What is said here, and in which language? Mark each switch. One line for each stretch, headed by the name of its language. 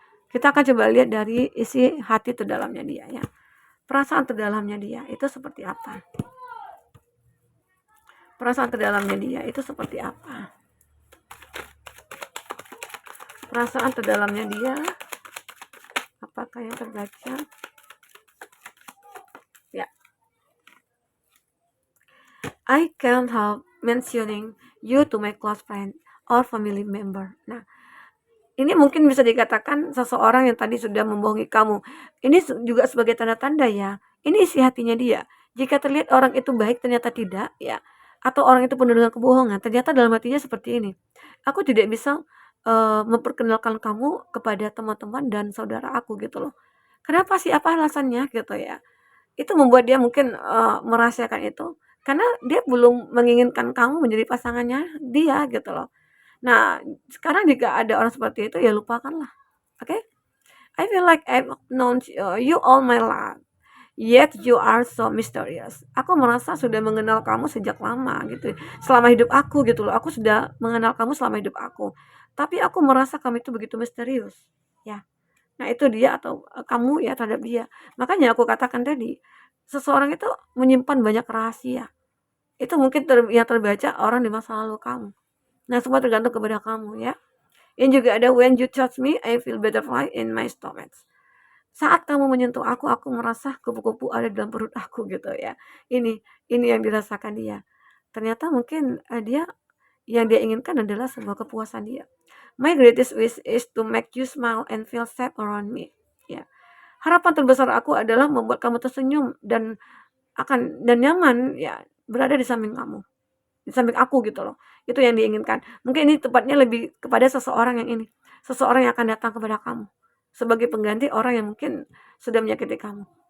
Indonesian: Kita akan coba lihat dari isi hati terdalamnya dia ya. Perasaan terdalamnya dia itu seperti apa? Perasaan terdalamnya dia itu seperti apa? Perasaan terdalamnya dia apakah yang terbaca? Ya.
English: I can't help mentioning you to my close friend or family member.
Indonesian: Nah, ini mungkin bisa dikatakan seseorang yang tadi sudah membohongi kamu. Ini juga sebagai tanda-tanda ya. Ini isi hatinya dia. Jika terlihat orang itu baik ternyata tidak ya. Atau orang itu penuh dengan kebohongan, ternyata dalam hatinya seperti ini. Aku tidak bisa memperkenalkan kamu kepada teman-teman dan saudara aku gitu loh. Kenapa sih? Apa alasannya gitu ya? Itu membuat dia mungkin merahasiakan itu karena dia belum menginginkan kamu menjadi pasangannya dia gitu loh. Nah, sekarang jika ada orang seperti itu ya lupakanlah. Oke?
English: I feel like I've known you all my life. Yet you are so mysterious.
Indonesian: Aku merasa sudah mengenal kamu sejak lama gitu. Selama hidup aku gitu loh. Aku sudah mengenal kamu selama hidup aku. Tapi aku merasa kamu itu begitu misterius. Ya. Nah, itu dia atau kamu ya terhadap dia. Makanya aku katakan tadi, seseorang itu menyimpan banyak rahasia. Itu mungkin yang terbaca orang di masa lalu kamu. Nah, semua tergantung kepada kamu ya. Ini juga ada
English: when you touch me, I feel butterfly in my stomach.
Indonesian: Saat kamu menyentuh aku merasa kupu-kupu ada dalam perut aku gitu ya. Ini yang dirasakan dia. Ternyata mungkin dia yang dia inginkan adalah sebuah kepuasan dia.
English: My greatest wish is to make you smile and feel safe around me.
Indonesian: Ya. Harapan terbesar aku adalah membuat kamu tersenyum dan nyaman ya berada di samping kamu. Di samping aku gitu loh. Itu yang diinginkan. Mungkin ini tepatnya lebih kepada seseorang yang ini. Seseorang yang akan datang kepada kamu sebagai pengganti orang yang mungkin sudah menyakiti kamu.